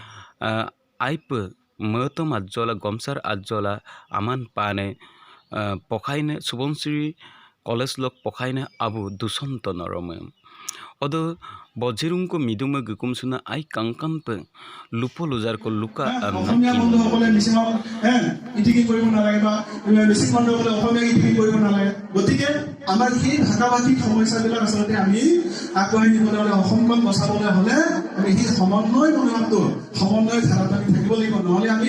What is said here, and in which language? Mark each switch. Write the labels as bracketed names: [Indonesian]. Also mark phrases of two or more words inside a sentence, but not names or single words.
[Mising] aipe mertom adjola gomsar adjola aman pane pokaine Subonsiri College lok pokaine abu dusonto norome odo bojirungko miduma gukum suna ai kangkampe lupo lujar ko luka [Assamese] অসমীয়া বন্ধুসকলে মিছিঙক ইটিকি কৰিব নালাগে বা মিছিং বন্ধুসকলে অসমীয়া ইটিকি কৰিব নালাগে গতিকে আমাৰ সেই ভাষা ভাষিক সমস্যাবিলাক আচলতে আমি আগবঢ়াই নিবলৈ হ'লে অসমখন বচাবলৈ হ'লে আমি সেই সমন্বয় মনোভাৱটো সমন্বয় ধাৰাত আমি থাকিব লাগিব নহ'লে আমি